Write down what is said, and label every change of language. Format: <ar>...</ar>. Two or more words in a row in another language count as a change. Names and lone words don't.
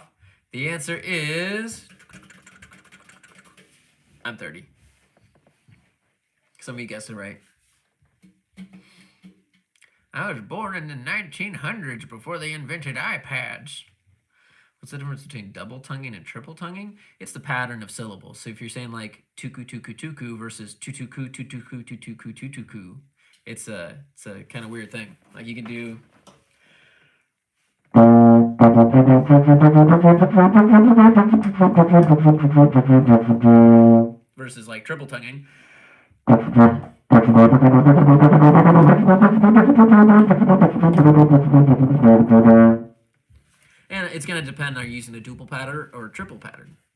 <en>The answer is I'm 30. Some of you guessed it right. I was born in the 1900s before they invented iPads. What's the difference between double tonguing and triple tonguing? It's the pattern of syllables. So if you're saying like tuku tuku tuku versus tutuku tutuku tutuku tutuku, it's a kind of weird thing. Like you can do versus like triple tonguing. And it's going to depend on using a duple pattern or a triple pattern.</en>